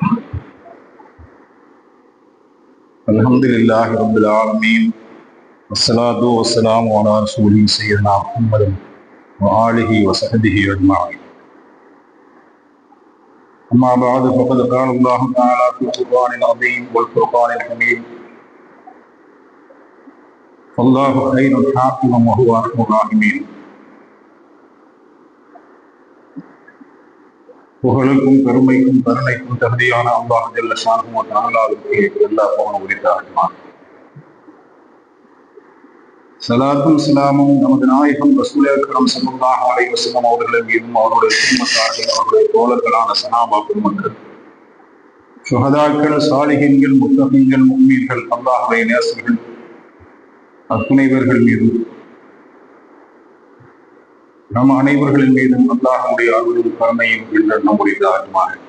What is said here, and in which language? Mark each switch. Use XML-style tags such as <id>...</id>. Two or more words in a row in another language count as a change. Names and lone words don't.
<ar>الحمد لله رب العالمين والصلاة والسلام على رسوله سيدنا محمد وآله وصحبه أجمعين. أما بعد فقد قال الله تعالى في القرآن العظيم والفرقان الحميد: فالله خير حافظا وهو أرحم الراحمين.</ar> <ta>புகழுக்கும் பெருமைக்கும் கருணைக்கும் தகுதியான அல்லாஹ்</ta> <ar>جل شأنه</ar> <ta>வ தஆலாவுக்கு எல்லா புகழும் உரித்தாகட்டும். ஸலாத்தும் ஸலாமும் நமது நாயகம்</ta> <ar>رسول أكرم صلى الله عليه وسلم</ar> <ta>அவர்களின் மீதும் அவருடைய குடும்பத்தார்கள், அவருடைய தோழர்களான சஹாபா பெருமக்கள், சுஹதாக்கள், சாலிஹீன்கள், முத்தகீன்கள், முஃமின்கள், அல்லாஹ்வுடைய நேசர்கள் அத்துணைவர்கள் மீதும் நம் அனைவர்களின் மீதும் அல்லாஹ்வுடைய அருளும் கருணையும் என்றென்றும் உரித்தாகட்டுமாக.</ta>